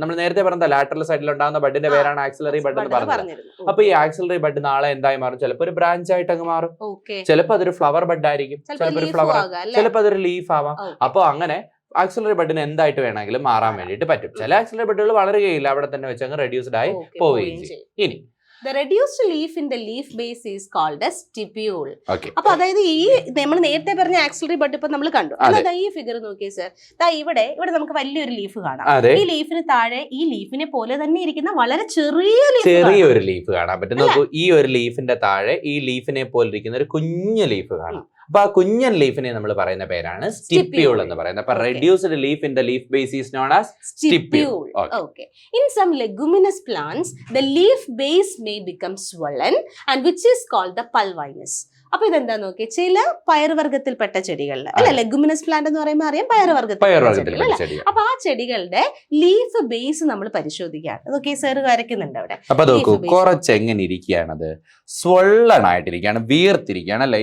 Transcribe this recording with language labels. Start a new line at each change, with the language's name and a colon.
Malayalam: നമ്മൾ നേരത്തെ പറഞ്ഞ ലാറ്ററൽ സൈഡിൽ ഉണ്ടാകുന്ന ബഡിന്റെ പേരാണ് ആക്സിലറി ബഡ് എന്ന് പറഞ്ഞത്. അപ്പൊ ഈ ആക്സിലറി ബഡ് നാളെ എന്തായി മാറും? ചിലപ്പോൾ ഒരു ബ്രാഞ്ച് ആയിട്ട് അങ്ങ് മാറും, ചിലപ്പോൾ അതൊരു ഫ്ലവർ ബഡ് ആയിരിക്കും, ചിലപ്പോൾ ഒരു ഫ്ലവർ, ചിലപ്പോൾ അതൊരു ലീഫ് ആവാം. അപ്പൊ അങ്ങനെ ആക്സിലറി ബഡിന് എന്തായിട്ട് വേണമെങ്കിലും മാറാൻ വേണ്ടിയിട്ട് പറ്റും. ചില ആക്സിലറി ബഡുകൾ വളരുകയില്ല, അവിടെ തന്നെ വെച്ച് അങ്ങ് റെഡ്യൂസ്ഡ് ആയി പോവുകയും ചെയ്യും. ഇനി
English: the reduced leaf in the leaf base is called a stipule.
Malayalam: അപ്പൊ അതായത് ഈ നമ്മൾ നേരത്തെ പറഞ്ഞ ആക്സിലറി ബഡ് ഇപ്പൊ നമ്മൾ കണ്ടു. അതായത് ഈ ഫിഗർ നോക്കിയേ സർ, ഇവിടെ നമുക്ക് വലിയൊരു ലീഫ് കാണാം. ഈ ലീഫിന് താഴെ ഈ ലീഫിനെ പോലെ തന്നെ ഇരിക്കുന്ന വളരെ ചെറിയൊരു ലീഫ് കാണാൻ പറ്റും. നോക്കൂ, ഈ ഒരു ലീഫിന്റെ താഴെ ഈ ലീഫിനെ പോലെ ഇരിക്കുന്ന ഒരു കുഞ്ഞു ലീഫ് കാണാം. അപ്പൊ ആ കുഞ്ഞൻ ലീഫിനെ നമ്മൾ പറയുന്ന പേരാണ് സ്റ്റിപ്യൂൾ എന്ന് പറയുന്നത്. അപ്പൊ
English: Reduced leaf in the leaf base is known as stipule. Okay. In some leguminous plants, the leaf base may become swollen and which is called the pulvinus.
Malayalam: അപ്പൊ ഇതെന്താ നോക്കി, ചില പയറുവർഗത്തിൽപ്പെട്ട ചെടികളിൽ അല്ലെ, ലെഗുമിനസ് പ്ലാന്റ് എന്ന് പറയുമ്പോൾ അറിയാം പയറുവർഗത്തിൽ. അപ്പൊ ആ ചെടികളുടെ ലീഫ് ബേസ് നമ്മൾ പരിശോധിക്കുകയാണ്. അതൊക്കെ സർ വരയ്ക്കുന്നുണ്ട് അവിടെ. അപ്പൊ നോക്കൂ, കുറച്ച് എങ്ങനെ ഇരിക്കുകയാണത്? സ്വള്ളൺ ആയിട്ടിരിക്കുകയാണ്, വീർത്തിരിക്കുകയാണ് അല്ലെ.